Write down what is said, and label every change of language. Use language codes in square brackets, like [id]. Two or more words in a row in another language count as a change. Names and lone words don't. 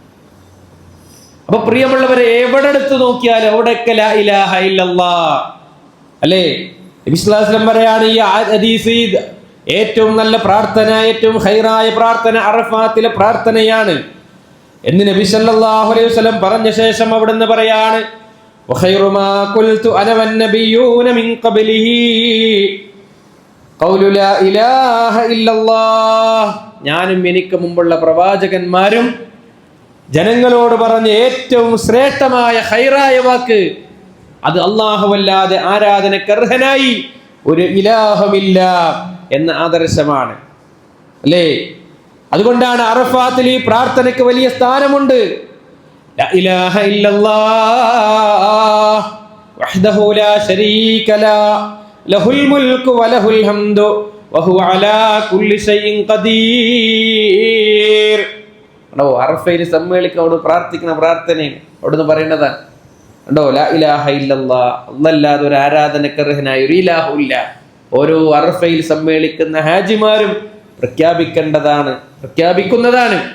[ml] അപ്പൊ പ്രിയമുള്ളവരെ, എവിടെ എടുത്തു നോക്കിയാലും അവിടെയൊക്കെ [ar] لا إله إلا الله [ml] അല്ലേ? നബി [ar] صلى الله عليه وسلم [ml] പറയാണ്, ഈ ഹദീസ് ഏറ്റവും നല്ല പ്രാർത്ഥന, ഏറ്റവും ഖൈറായ പ്രാർത്ഥന അറഫാത്തിലെ പ്രാർത്ഥനയാണ് എന്ന് നബി [ar] صلى الله عليه وسلم [ml] പറഞ്ഞ ശേഷം അവിടുന്ന് പറയാണ്, [ar] وخير ما قلت أنا والنبيون من قبله قول لا إله إلا الله. [ml] ഞാനും എനിക്ക് മുമ്പുള്ള പ്രവാചകന്മാരും ജനങ്ങളോട് പറഞ്ഞ ഏറ്റവും ശ്രേഷ്ഠമായ ഖൈറായ വാക്ക് അത് അല്ലാഹുവല്ലാതെ ആരാധനക്കർഹനായി ഒരു ഇലാഹുമില്ല എന്ന ആദർശമാണ്. അല്ലേ? അതുകൊണ്ടാണ് അറഫാത്തിൽ ഈ പ്രാർത്ഥനയ്ക്ക് വലിയ സ്ഥാനമുണ്ട്. [ar] لا إله إلا الله وحده لا شريك له له الملك وله الحمد وهو على كل شيء قدير. [ml] അറഫയിൽ സമ്മേളിക്കോട് പ്രാർത്ഥിക്കുന്ന പ്രാർത്ഥനയാണ് അവിടുന്ന് പറയുന്നതാണ്. ഉണ്ടോ? [ar] لا إله إلا الله, [ml] അല്ലാതെ ഒരു ആരാധനക്കർഹനായ ഒരു ഇലാഹു ഇല്ല. ഓരോ അറഫയിൽ സമ്മേളിക്കുന്ന ഹാജിമാരും പ്രഖ്യാപിക്കുന്നതാണ്.